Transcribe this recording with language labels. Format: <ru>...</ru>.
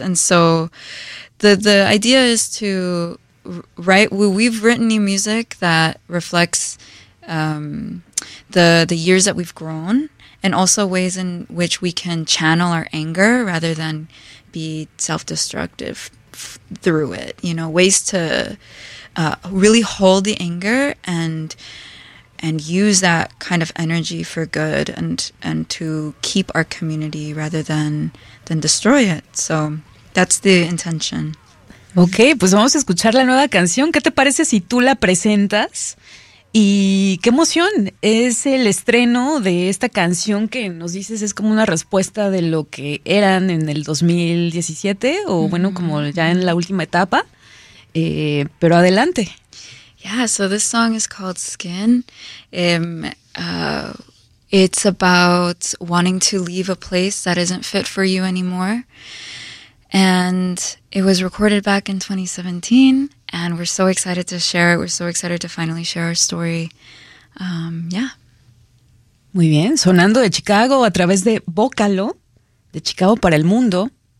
<en>And so the idea is to write, we've written new music that reflects the years that we've grown, and also ways in which we can channel our anger rather than be self-destructive through it. You know, ways to really hold the anger and use that kind of energy for good and to keep our community rather than destroy it. So that's the intention.</en> <es>Ok, pues vamos a escuchar la nueva canción. ¿Qué te parece si tú la presentas? Y qué emoción es el estreno de esta canción que nos dices es como una respuesta de lo que eran en el 2017 o bueno, como ya en la última etapa, pero adelante.</es> <en>Yeah, so this song is called Skin. It's about wanting to leave a place that isn't fit for you anymore. And it was recorded back in 2017, and we're so excited to share it. We're so excited to finally share our story. Yeah.</en> <es>Muy bien. Sonando de Chicago a través de Vocalo, de Chicago para el mundo.</es>